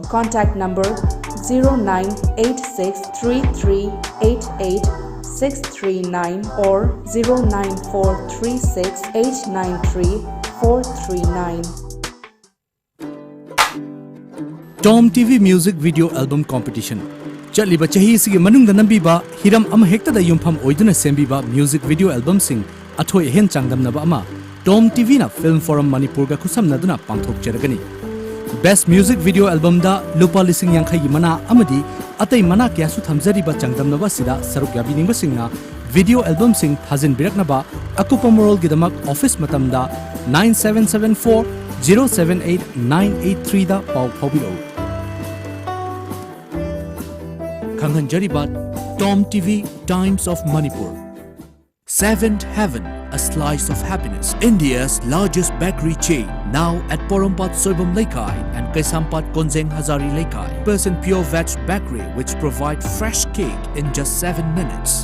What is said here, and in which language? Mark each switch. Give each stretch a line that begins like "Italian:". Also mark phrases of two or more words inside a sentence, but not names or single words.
English: Contact number 098633888639 or 09436893439. Tom TV Music Video Album Competition.
Manipuri: Chaliba chahi sigi manungda nambiba hiram ama hekta da yumpham oiduna sembiba
English: music video album
Manipuri: sing athoi hen changdamnaba ama Tom TV na Film Forum Manipur ga khusamnaduna pangthok cheragani.
English: Best Music Video Album
Manipuri: da lupa lising yankhai gi mana amadi atai mana kya su thamjariba changdamnaba sida saruk yabi ningba singna
English: video album
Manipuri: sing thajin biraknaba akupa moral gidamak office matamda 9774 078 983 da pau phobiro. Khanghan Jaribat,
English: Tom TV, Times of Manipur. 7th Heaven, a slice of happiness. India's largest bakery chain, now at Porompat Soibam Laikai and Kaisampat Konzeng Hazari Laikai. % pure veg bakery which provide fresh cake in just 7 minutes.